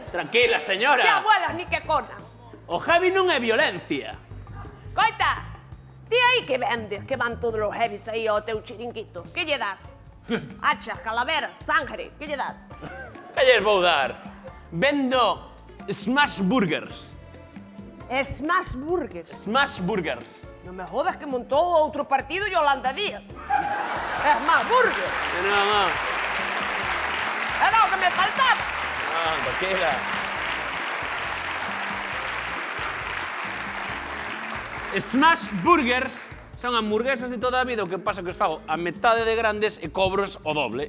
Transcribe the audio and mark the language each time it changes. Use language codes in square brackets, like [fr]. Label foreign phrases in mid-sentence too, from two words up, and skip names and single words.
[es] Tranquila, señora. [gl] Que abuelas ni que cona. O heavy non é violencia. Coita, ti aí que vendes, que van todos os heavies aí ao teu chiringuito. Que lle das? [es] Hachas, calaveras, sangre, [gl] que lle das? Que lles vou dar? Vendo [en] smash burgers. Smash burgers. Smash burgers. [gl] Non me jodas que montou outro partido Yolanda Díaz. [en] Smash burgers. [es] No. [gl] Era o que me faltaba. Tranquila. Smash burgers son hamburguesas de toda a vida, o que pasa que os fago a metade de grandes e cobros o doble.